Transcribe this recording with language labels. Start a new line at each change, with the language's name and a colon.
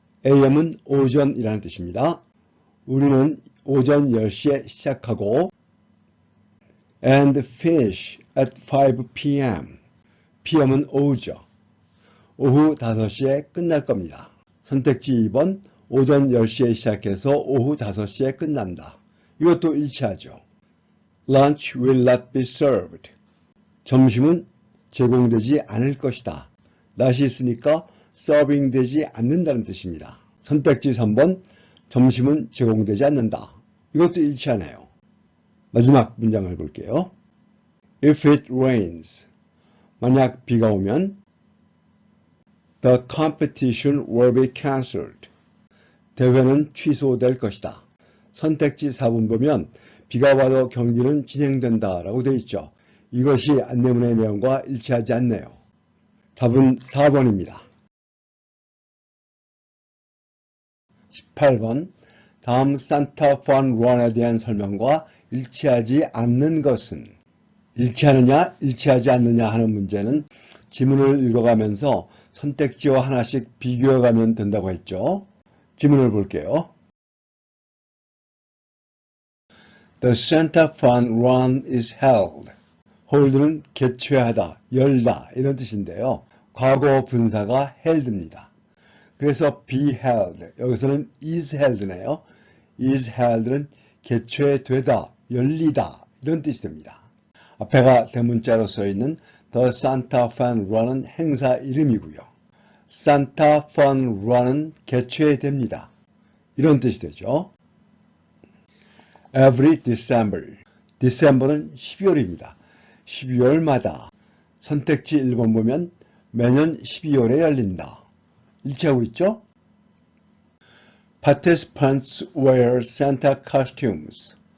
Korean: am은 오전이라는 뜻입니다. 우리는 오전 10시에 시작하고
English: and finish at 5 p.m.
Korean: pm은 오후죠. 오후 5시에 끝날 겁니다. 선택지 2번, 오전 10시에 시작해서 오후 5시에 끝난다. 이것도 일치하죠.
English: Lunch will not be served.
Korean: 점심은 제공되지 않을 것이다. not이 있으니까 serving 되지 않는다는 뜻입니다. 선택지 3번, 점심은 제공되지 않는다. 이것도 일치하네요. 마지막 문장을 볼게요.
English: If it rains,
Korean: 만약 비가 오면
English: The competition will be cancelled.
Korean: 대회는 취소될 것이다. 선택지 4번 보면 비가 와도 경기는 진행된다 라고 되어 있죠. 이것이 안내문의 내용과 일치하지 않네요. 답은 4번입니다. 18번 다음 산타 펀 런에 대한 설명과 일치하지 않는 것은 일치하느냐 일치하지 않느냐 하는 문제는 지문을 읽어가면서 선택지와 하나씩 비교해가면 된다고 했죠. 지문을 볼게요.
English: The Santa Fun Run is held.
Korean: hold는 개최하다, 열다 이런 뜻인데요. 과거 분사가 held입니다. 그래서 be held, 여기서는 is held네요. is held는 개최되다, 열리다 이런 뜻이 됩니다. 앞에가 대문자로 써있는 The Santa Fun Run은 행사 이름이고요. Santa Fun Run은 개최됩니다. 이런 뜻이 되죠.
English: Every December.
Korean: December는 12월입니다. 12월마다. 선택지 1번 보면 매년 12월에 열린다. 일치하고 있죠?
English: Participants wear Santa costumes.